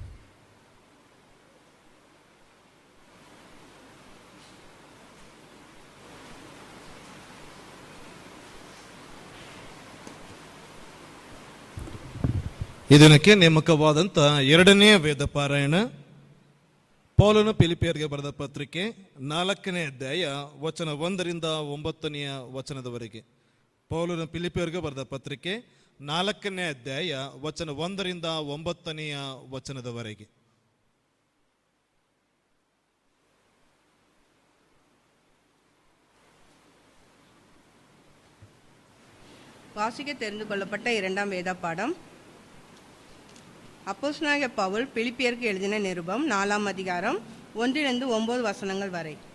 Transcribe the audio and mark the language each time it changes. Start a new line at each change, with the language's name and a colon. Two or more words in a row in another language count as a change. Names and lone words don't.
Kannada: ಇದಕ್ಕೆ ನೇಮಕವಾದಂಥ 2ನೇ ವೇದ ಪಾರಾಯಣ ಪೌಲನು ಫಿಲಿಪಿಯರಿಗೆ ಬರೆದ ಪತ್ರಿಕೆ 4ನೇ ಅಧ್ಯಾಯ ವಚನ 1-9 ಪೌಲನು ಫಿಲಿಪಿಯರಿಗೆ ಬರೆದ ಪತ್ರಿಕೆ 4ನೇ ಅಧ್ಯಾಯ ವಚನ 1-9.
Tamil: வாசிக்க தெரிந்து கொள்ளப்பட்ட 2ஆம் வேத பாடம் அப்போஸ்தலனாகிய பவுல் பிலிப்பியருக்கு எழுதின நிருபம் 4ஆம் அதிகாரம் 1-9 வரை.